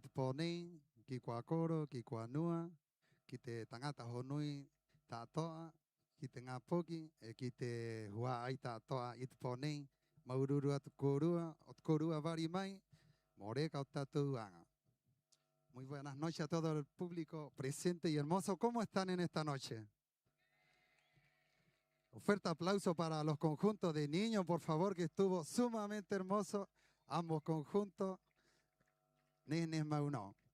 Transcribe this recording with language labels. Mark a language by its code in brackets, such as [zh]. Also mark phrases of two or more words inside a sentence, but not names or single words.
[rap] te pōnei, ki kua koro, ki kua nua, ki te tangata honui tātoa, ki te ngā poki, ki te hua ai tātoa i te pōnei, maururua te korua, o te korua vari mai, moreka o tātou anga. [es] Muy buenas noches a todo el público presente y hermoso. ¿Cómo están en esta noche? Fuerte aplauso para los conjuntos de niños, por favor, que estuvo sumamente hermoso. Ambos conjuntos. Nenes Mauno.